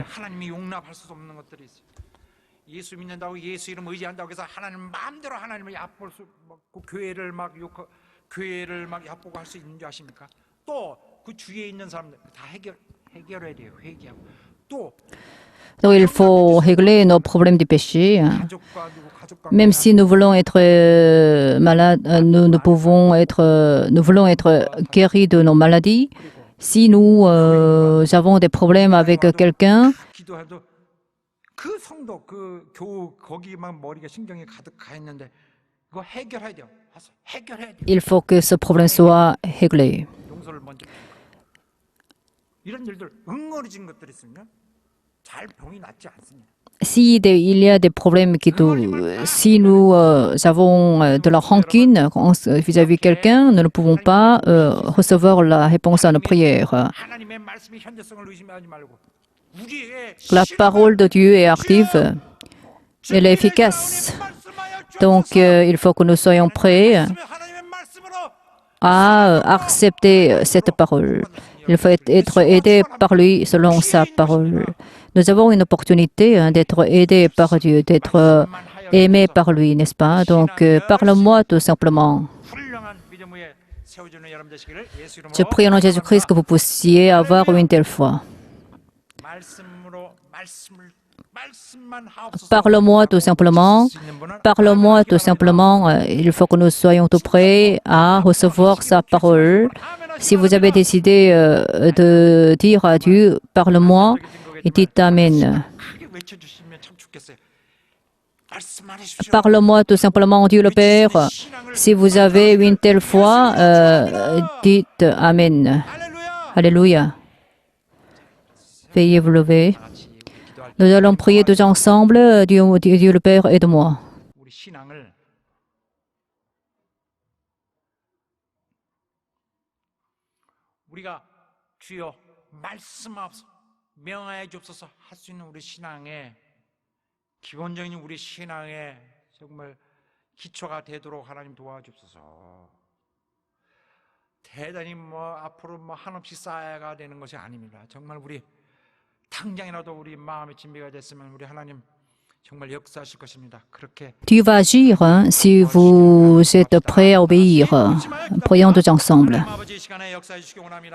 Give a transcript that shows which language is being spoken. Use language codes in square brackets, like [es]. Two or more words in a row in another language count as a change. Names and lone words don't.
[ko] 하나님이 용납할 수 없는 것들이 있어요. 예수 믿는다고 예수 이름 의지한다고 해서 하나님 마음대로 하나님을 얕볼 수 없고 교회를 막 얕보고 할 수 있는 줄 아십니까? 또 그 주위에 있는 사람들 다 해결해야 돼요. 회개하고 또 [fr] Donc il faut régler nos problèmes du péché. [ko] 가족과 [fr] Même si nous voulons être malades, nous voulons être guéris de nos maladies. Si nous avons des problèmes avec quelqu'un, [ko] 기도해도 그 성도 그 교우 거기만 머리가 신경이 가득 가 있는데 이거 해결해야 돼요. 가서 해결해야 돼요. [fr] il faut que ce problème soit réglé. [ko] 용서를 먼저 이런 일들 응어리진 것들이 있으면 잘 병이 낫지 않습니다. [fr] Si il y a des problèmes si nous avons de la rancune vis-à-vis de quelqu'un, nous ne pouvons pas recevoir la réponse à nos prières. [ko] 하나님의 말씀의 현재성을 의심하지 말고 우리의 [fr] La parole de Dieu est active, elle est efficace. Donc il faut que nous soyons prêts [ko] 하나님의 말씀으로 [fr] à accepter cette parole. Il faut être aidé par lui selon sa parole. Nous avons une opportunité d'être aidés par Dieu, d'être aimés par lui, n'est-ce pas? Donc, parle-moi tout simplement. [ko] 훌륭한 믿음 위에 세워주는 여러분 되시기를 예수 [fr] Je [ko] 이름으로 [fr] prie au nom de Jésus-Christ que vous puissiez avoir une telle foi. [ko] 말씀으로 말씀만 하옵소서. [fr] Parle-moi tout simplement. Parle-moi tout simplement. Il faut que nous soyons tout prêts à recevoir sa parole. Si vous avez décidé de dire à Dieu, parle-moi, et dites Amen. [ko] 크게 외쳐주시면 참 좋겠어요. 말씀하십시오. [fr] Parle-moi tout simplement, Dieu le Père. Si vous avez une telle foi, dites Amen. [ko] 할렐루야. [fr] Alléluia. Veuillez vous lever. [ko] 같이 기도할 때 [fr] Nous allons prier tous ensemble. Dieu le Père, aide-moi. [ko] 우리 신앙을 우리가 주여 말씀하옵소서 명하여 주옵소서 할 수 있는 우리 신앙의 기본적인 우리 신앙의 정말 기초가 되도록 하나님 도와주옵소서. 대단히 앞으로 한없이 쌓아가 되는 것이 아닙니다. 정말 우리 당장이라도 우리 마음의 준비가 됐으면 우리 하나님 정말 역사하실 것입니다. 그렇게 [fr] Dieu va agir si vous êtes prêts à obéir. Prions tous ensemble. [ko] 하나님 아버지 이 시간에 역사해 주시기 원합니다.